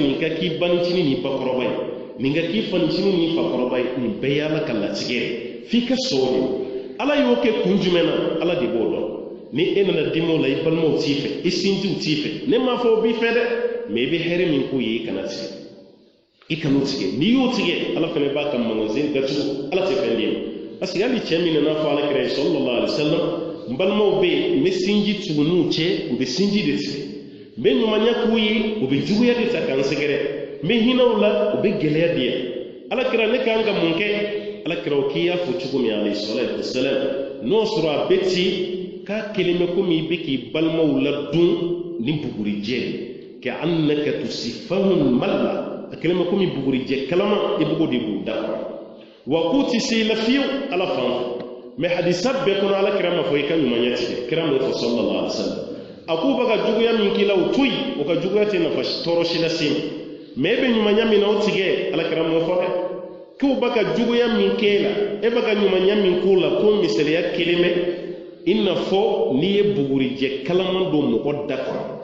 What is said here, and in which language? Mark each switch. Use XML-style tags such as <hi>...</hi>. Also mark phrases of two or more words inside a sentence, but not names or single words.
<bm>nin ka k'i banicinin ni bakɔrɔba ye nin ka k'i fanicinin ni fakɔrɔba ye nin bɛɛ ye ala ka latigɛ ye f'i ka sɔn o ala y'o kɛ kun jumɛn na ala de b'o dɔn ni e nana dimi o la i balimaw t'i fɛ i sinjiw t'i fɛ ne m'a fɔ o b'i fɛ dɛ mais i bɛ hɛrɛ min k'u ye i kana tigɛ i kan'o tigɛ n'i y'o tigɛ ala fana b'a ka magasin datugu ala tɛ fɛn d'i ma</bm> <fr>parce que</fr> <bm>hali cɛ min nana fɔ alakira ye</bm> <ar>صلى الله عليه وسلم</ar> <bm>n balimaw bɛ yen n bɛ sinji tugu n'u cɛ u bɛ sinji de tigɛ n bɛ ɲumanya k'u ye u bɛ juguya de ta k'an sɛgɛrɛ n bɛ hinɛw la u bɛ gɛlɛya di yan alakira ne kan ka mun kɛ alakira o k'i y'a fɔ cogo min</bm> <ar>عليه الصلاة والسلام</ar> <bm>n'o sɔrɔ a bɛ ci k'a kelen bɛ komi i bɛ k'i balimaw ladun ni bugurijɛ ka</bm> <ar>أنك تسفهم المل</ar> <bm>a kelen bɛ komi bugurijɛ kalama i b'o de b'u da kɔrɔ wa k'u tɛ se i la fiyewu ala fan fɛ mais hadisa bɛɛ kɔnɔ alakira ma fɔ i ka ɲumanya tigɛ kira m'o fɔ</bm> <ar>صلى الله عليه وسلم</ar> <bm>a k'u bɛ ka juguya min k'i la o to yen o ka juguya tɛ nafa tɔɔrɔ si lase ma mais e bɛ ɲumanya min na o tigɛ alakira m'o fɔ dɛ k'u bɛ ka juguya min k'e la e bɛ ka ɲumanya min k'u la ko misaliya kelen bɛ i n'a fɔ n'i ye bugurijɛ kalaman don mɔgɔ da kɔrɔ</bm>